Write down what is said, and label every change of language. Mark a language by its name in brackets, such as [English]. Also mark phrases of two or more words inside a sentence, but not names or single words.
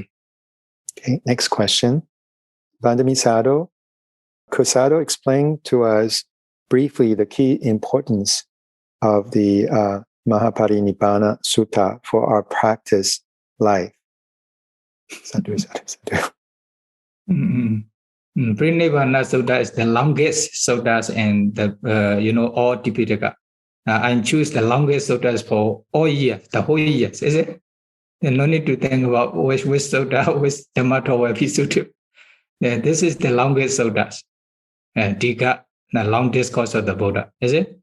[English] Okay, next question. Vandami Sayadaw, could Sayadaw explain to us briefly the key importance of the Mahāparinibbāna Sutta for our practice life? Sadhu. Parinibbāna Sutta is the longest suttas and the all Tipitaka. I choose the longest suttas for all years, the whole years, is it? Then no need to think about which sutta, which Dhammato, or Sutta. This is the longest suttas. Dika, the long discourse of the Buddha, is it?